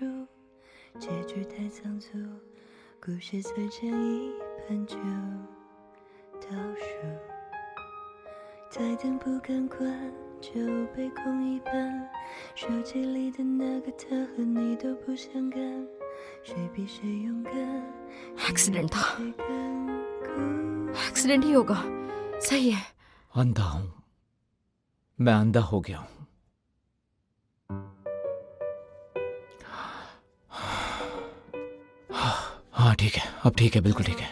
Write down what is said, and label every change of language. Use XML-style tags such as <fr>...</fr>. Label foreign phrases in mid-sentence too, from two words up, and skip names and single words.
<zh>结局太仓促，故事最前一半就倒数，台灯不敢关就被空一半，手机里的那个他和你都不相干，谁比谁勇敢</zh> <hi>एक्सीडेंट था। एक्सीडेंट ही होगा। सही है। अंधा हूं मैं, अंधा हो गया हूं। हाँ ठीक है, अब ठीक है, बिल्कुल ठीक है।</hi>